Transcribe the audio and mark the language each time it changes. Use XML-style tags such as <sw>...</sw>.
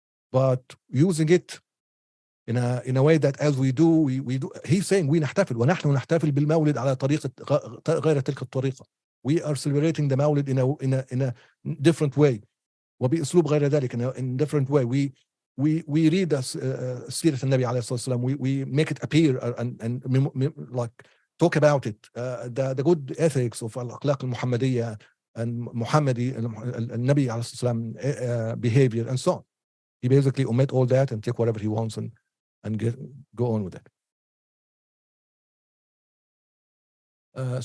<en>But using it in a way that as we do, he's saying we</en> <ar>نحتفل ونحن نحتفل بالمولد على طريقة غير تلك الطريقة.</ar> <en>We are celebrating the Mawlid in a different way.</en> <ar>وبأسلوب غير ذلك,</ar> <en>in a different way. We read</en> <ar>سيرة النبي عليه الصلاة والسلام.</ar> <en>We make it appear and like talk about it, the good ethics of al-akhlaq al-Muhammadiyya and Muhammadi al-Nabi عليه الصلاة والسلام behavior and so on. He basically omit all that and take whatever he wants and go on with it.</en>